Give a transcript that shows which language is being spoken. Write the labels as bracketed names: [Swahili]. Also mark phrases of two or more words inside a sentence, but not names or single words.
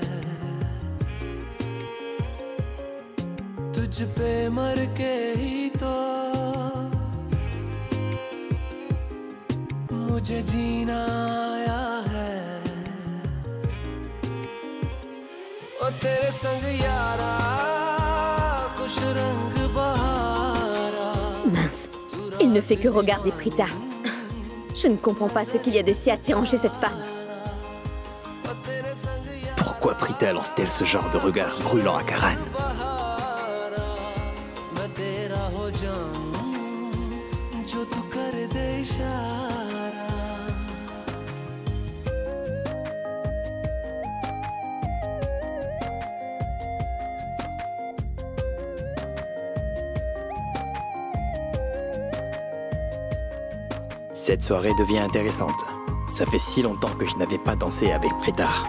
[Hindi] तुझ पे मर के ही तो मुझे जीना आया है ओ तेरे संग यारा कुछ रंग बहारा [French] Mince, il ne fait que regarder Prita. Je ne comprends pas ce qu'il y a de si attirant chez cette femme. Pourquoi Prita lance-t-elle ce genre de regard brûlant à Karan? [Hindi] मैं तेरा हो जाऊं जो तू कर दे इशारा [French] Cette soirée devient intéressante. Ça fait si longtemps que je n'avais pas dansé avec Prita.